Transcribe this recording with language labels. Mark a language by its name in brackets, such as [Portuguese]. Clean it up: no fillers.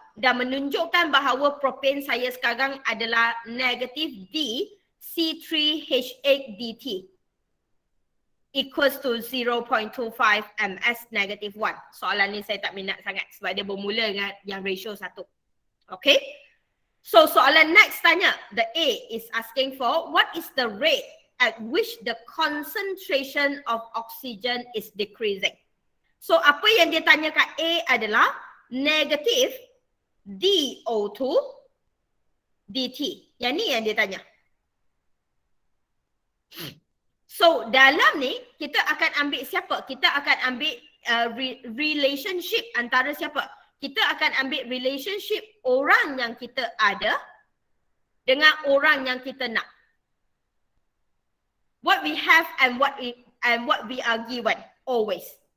[Malay] dan menunjukkan bahawa propen saya sekarang adalah negatif D C3H8DT [English] equals to 0.25 ms negative 1. [Malay] Soalan ni saya tak minat sangat sebab dia bermula dengan yang ratio 1. Okay. So soalan next tanya, [English] the A is asking for what is the rate at which the concentration of oxygen is decreasing. [Malay] So apa yang dia tanya kat A adalah negatif DO2 DT. Yang ni yang dia tanya. So dalam ni kita akan ambil siapa? Kita akan ambil relationship antara siapa? Kita akan ambil relationship orang yang kita ada dengan orang yang kita nak. [English] What we have and what we are given always.